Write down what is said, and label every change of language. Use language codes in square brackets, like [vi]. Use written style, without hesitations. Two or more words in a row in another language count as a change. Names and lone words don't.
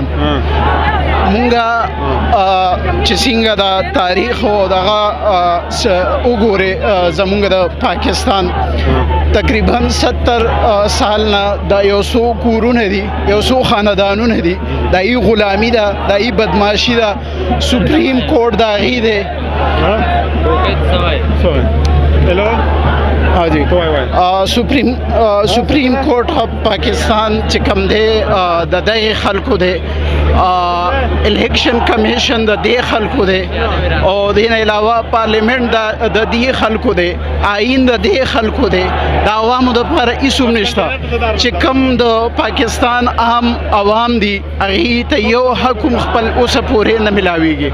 [ps] مونږه چې څنګه دا تاریخ او دغه وګورې زمونږ د پاکستان تقریبا 70 سال نه دا یو څو کورونه دي، یو څو خاندانونه دي، دا ای غلامي ده، دا ای بدماشي ده. سپریم کورټ د هغې دی. هلو [ur] ہاں جی [ps] सुप्रीम कोर्ट ऑफ पाकिस्तान چې کوم دی د دې خلکو دی، الیکشن کمیشن د دې خلکو دی، او دین علاوه پارلیمنت د دې خلکو دی، آئین د دې خلکو دی. د عوامو د لپاره هیڅ هم نشته. چې کوم د پاکستان عام عوام دي هغې ته یو حق هم خپل اوسه پورې نه ملاویږي.